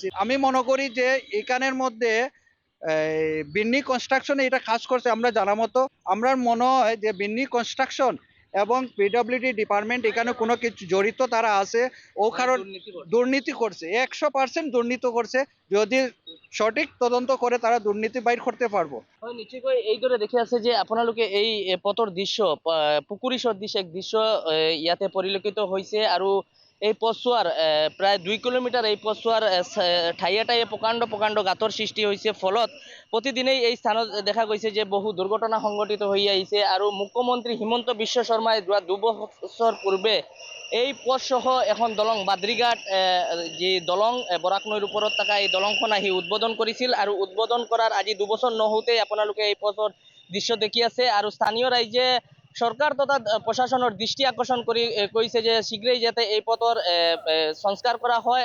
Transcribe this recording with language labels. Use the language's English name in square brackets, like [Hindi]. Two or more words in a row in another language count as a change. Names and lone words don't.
[Bangla] আমি মনে করি যে এখানের মধ্যে বিন্নি কনস্ট্রাকশন এটা কাজ করছে। আমরা জানা মতো আমার মনে হয় যে বিন্নি কনস্ট্রাকশন এবং পিডব্লিউডি ডিপার্টমেন্ট এখানে কোনো কিছু জড়িত তারা আছে। ও কারণ দুর্নীতি করছে, 100% দুর্নীতি করছে। যদি সঠিক তদন্ত করে তারা দুর্নীতি বাইর করতে পারবো। [Assamese] নিশ্চয়কৈ এইদৰে দেখি আছে যে আপোনালোকে এই পথৰ দৃশ্য, পুখুৰী সদৃশ এক দৃশ্য ইয়াতে পৰিলক্ষিত হৈছে। আৰু এই পথছোৱাৰ প্ৰায় 2 কিলোমিটাৰ এই পথছোৱাৰ ঠায়ে ঠায়ে প্ৰকাণ্ড প্ৰকাণ্ড গাঁতৰ সৃষ্টি হৈছে। ফলত প্ৰতিদিনেই এই স্থানত দেখা গৈছে যে বহু দুৰ্ঘটনা সংঘটিত হৈ আহিছে। আৰু মুখ্যমন্ত্ৰী হিমন্ত বিশ্ব শৰ্মাই যোৱা 2 বছৰ পূৰ্বে এই পথসহ এখন দলং, বাদ্রীঘাট যি দলং, বৰাক নৈৰ ওপৰত থকা এই দলংখন আহি উদ্বোধন কৰিছিল। আৰু উদ্বোধন কৰাৰ আজি 2 বছৰ নহওঁতেই আপোনালোকে এই পথৰ দৃশ্য দেখি আছে। আৰু স্থানীয় ৰাইজে [Bangla] সরকার তথা প্রশাসনের দৃষ্টি আকর্ষণ করে কইছে যে শীঘ্রই যাতে এই পথর সংস্কার করা হয়।